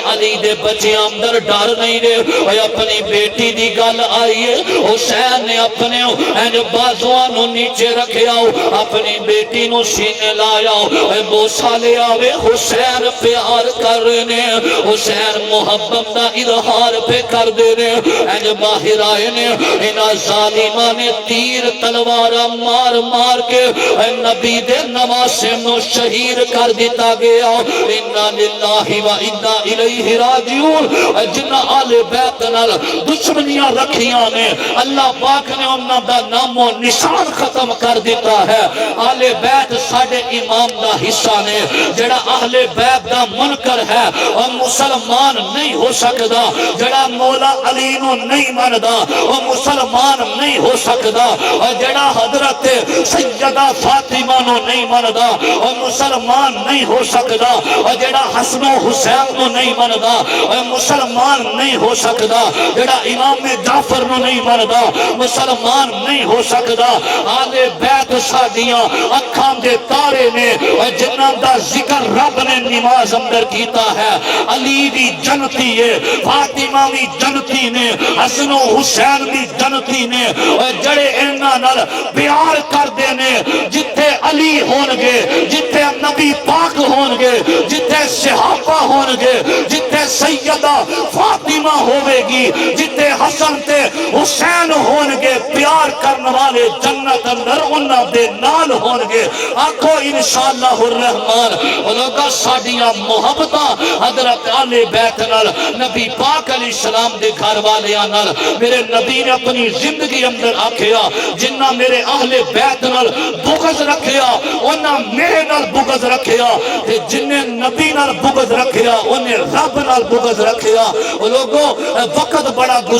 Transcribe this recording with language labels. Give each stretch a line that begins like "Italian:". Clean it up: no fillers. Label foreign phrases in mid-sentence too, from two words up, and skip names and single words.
Punjabi: علی دے بچے اندر ڈر نہیں رہے، اپنی بیٹی دی گل آئیے، حسین نے اپنے بازوان نو نیچے رکھیا، اپنی بیٹی نو سینے لایا، بوسا لے آوے، حسین پیار کر رہے، حسین محبت دا اظہار پہ کر دے رہے۔ باہر آئے نے، انہاں ظالماں نے تیر تلوارا مار مار کے نبی دے نواسے نو شہید کر دیتا گیا۔
Arabic: انا للہ و انا الیہ راجعون۔
Punjabi: جنہاں آل بیت نال دشمنیاں رکھیاں نے، اللہ پاک نے انہاں دا نام و نشان ختم کر دیتا ہے۔ آل بیت ساڈے امام دا حصہ نے، جڑا اہل بیت دا منکر ہے اور مسلمان نہیں ہو سکدا، جڑا مولا علی نو نہیں مندا وہ مسلمان نہیں ہو سکدا، اور جڑا حضرت سیدہ فاطمہ نو نہیں مندا وہ مسلمان نہیں ہو سکدا، اور جڑا حسن و حسین نو نہیں مندا وہ مسلمان نہیں ہو سکدا، جڑا امام جعفر نو نہیں مندا مسلمان نہیں ہو سکدا۔ آل بیت سادیاں اکھاں دے تارے نے، جنہاں دا ذکر رب نے نماز اندر کیتا ہے۔ علی بھی جنتی ہے، فاطمہ بھی جنتی نے، حسن و حسین بھی جنتی نے، جڑے انہاں نال پیار کر دے نے، جتھے علی ہون گے، جتھے نبی پاک ہون گے، جتھے صحابہ ہون گے، جتھے سیدہ فاطمہ ہوے گی، جتھے حسن تے حسین ہون گے، پیار کرنے والے جنت اندر انہاں دے نال ہون گے۔ آکھو
Arabic: انشاءاللہ الرحمن۔
Punjabi: لوگا ساڈیاں محبتاں حضرت آل بیت نال، نبی پاک
Arabic: علیہ السلام
Punjabi: دے گھر والیاں نال، میرے نبی نے اپنی زندگی اندر آکھیا جنہاں میرے اہل بیت نال بغض رکھیا انہاں میرے نال بغض رکھیا، تے جنہیں نبی نال بغض رکھیا انہیں رب نال بغض رکھیا۔ لوگوں وقت بڑا